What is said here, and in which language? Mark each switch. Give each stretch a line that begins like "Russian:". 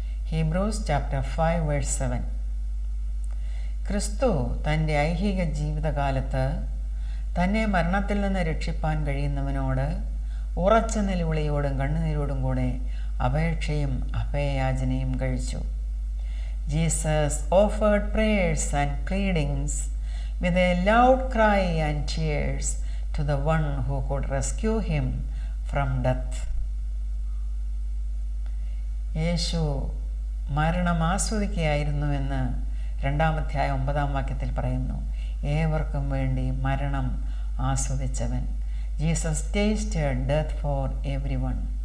Malayalam: Hebrews chapter 5:7. ക്രിസ്തു തൻ്റെ ഐഹിക ജീവിതകാലത്ത് തന്നെ മരണത്തിൽ നിന്ന് രക്ഷിപ്പാൻ കഴിയുന്നവനോട് ഉറച്ച നിലവിളിയോടും കണ്ണുനീരോടും കൂടെ അപേക്ഷയും അഭയയാചനയും കഴിച്ചു.
English: Jesus offered prayers and pleadings with a loud cry and tears to the one who could rescue him from death.
Malayalam: യേശു മരണം ആസ്വദിക്കുകയായിരുന്നുവെന്ന് 2-ാം അധ്യായം 9-ാം വാക്യത്തിൽ പറയുന്നു. ഏവർക്കും വേണ്ടി മരണം ആസ്വദിച്ചവൻ.
English: Jesus tasted death for everyone.